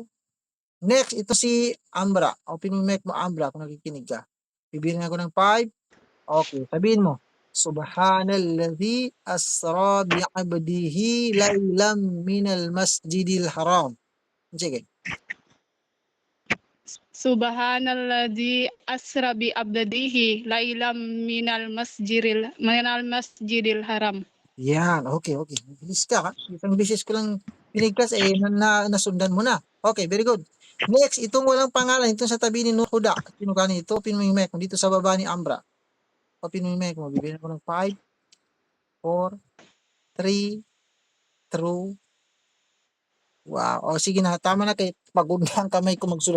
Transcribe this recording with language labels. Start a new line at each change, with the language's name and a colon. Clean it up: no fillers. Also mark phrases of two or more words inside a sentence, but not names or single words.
Filipino: Next, ito si Ambra. Open mo mic mo, Ambra, kung nakikinig ka. Bibigyan ko ng 5. Okay, sabihin mo.
Arabic: سبحان الذي أسرى بعبده ليلا من المسجد الحرام.
Filipino: Sige.
Arabic: سبحان الذي أسرى بعبده ليلا من المسجد الحرام.
Filipino: Yan, okay. Bilis ka, ha? Isang bisis ko lang pinigkas, nasundan mo na.
English: Okay, very good.
Filipino: Next, itong walang pangalan, itong sa tabi ni Nuhuda. Sino ka nito? Open mo yung mic mo. Dito sa baba ni Ambra. Open mo yung mic mo. Bibigyan ko ng 5, 4, 3, 2. Wow. O sige na, tama na kay pagod na ang kamay ko magsulot.